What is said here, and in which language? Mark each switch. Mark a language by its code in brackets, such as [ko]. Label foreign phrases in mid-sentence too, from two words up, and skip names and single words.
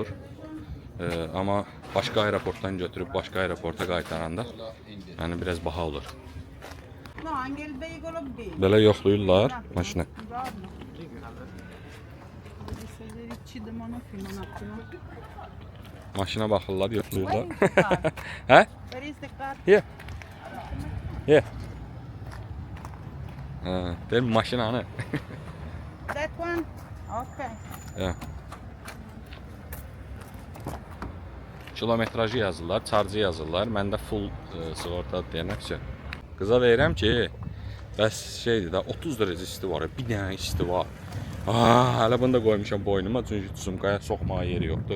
[az] Amma başqa aeroportdan götürüb, başqa aeroporta qaytaranda yəni biraz baha olur. Belə yoxlayırlar maşını. Maşına baxırlar, yoxlayırlar. Hə? [en] Here. Here. [az] Benim maşınanı. [en] That one? Okay. Yeah. [az] Kilometrajı yazırlar, charge yazırlar. Məndə full sığorta deyənək üçün. Qıza deyirəm ki, bəs şeydir də 30 dərəcə isti var, bir dənə isti var. Hələ bunu da qoymuşam boynuma, çünki sumkaya soxmağa yeri yoxdur.